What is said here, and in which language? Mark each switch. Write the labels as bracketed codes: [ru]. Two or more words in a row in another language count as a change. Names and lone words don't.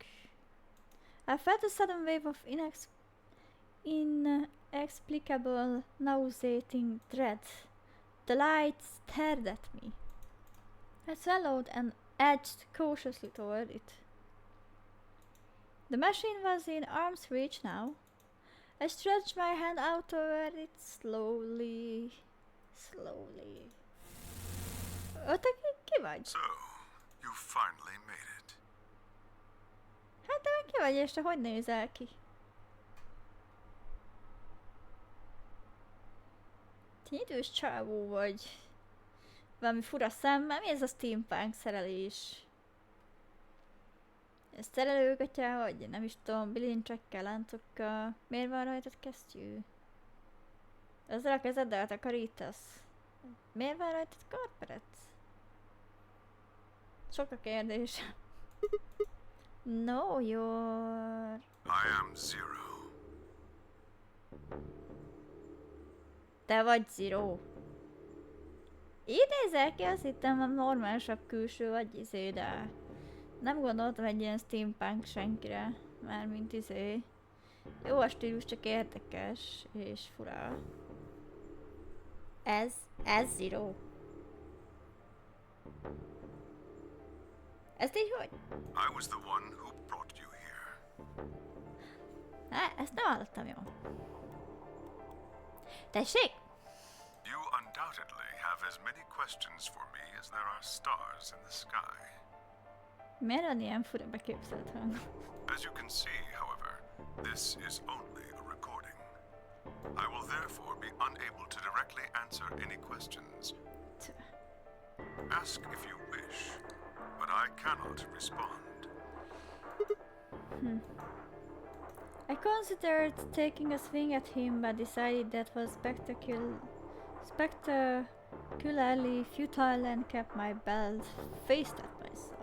[en] I felt a sudden wave of inexplicable, nauseating dread. The light stared at me. I swallowed and edged cautiously toward it. The machine was in arm's reach now. I stretched my hand out over it slowly. [hu] Te ki vagy? [en] So, you finally made it. [hu] Hát te meg ki vagy, és te hogy nézel ki? Te idős csávó vagy. Valami fura szemmel. Mi ez a steampunk szerelés? Ez szerelőgatya, vagy nem is tudom, bilincsekkel, láncokkal. Miért van rajtad kesztyű? Ezzel a kezeddel takarítasz? Miért van rajtad karperec? Sok a kérdés. [en] No, you're... I am Zero. [hu] Te vagy Zero. Így nézel ki, azt hittem, a normálisabb külső vagy de... Nem gondoltam egy ilyen steampunk senkire, mármint Jó a stílus, csak érdekes és fura. Ez Zero. Ezt így hogy? [en] I was the one who brought you here. [hu] Ezt nem hallottam jól. Tessék? [en] You undoubtedly have as many questions for me as there are stars in the sky. [hu] Miért van ilyen fura beképzelt hang? [en] As you can see, however, this is only a recording. I will therefore be unable to directly answer any questions. Ask if you wish, but I cannot respond. I considered taking a swing at him, but decided that was spectacularly futile and kept my belt faced at my side.